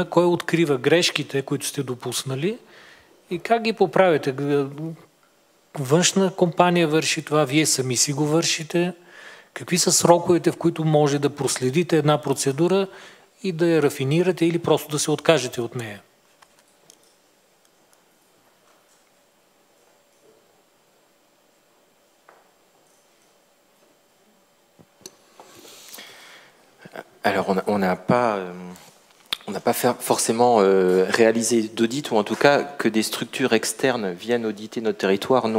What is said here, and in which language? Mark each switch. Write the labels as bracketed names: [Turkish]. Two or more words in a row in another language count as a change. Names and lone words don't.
[Bulgarian] Кой открива грешките, които сте допуснали? И как ги поправите? Външна компания върши това, вие сами си го вършите? Какви са сроковете, в които може да проследите една процедура и да я рафинирате или просто да се откажете от нея? [French] Alors, on n'a pas forcément réalisé d'audit, ou en tout cas que des structures externes viennent auditer notre territoire, non.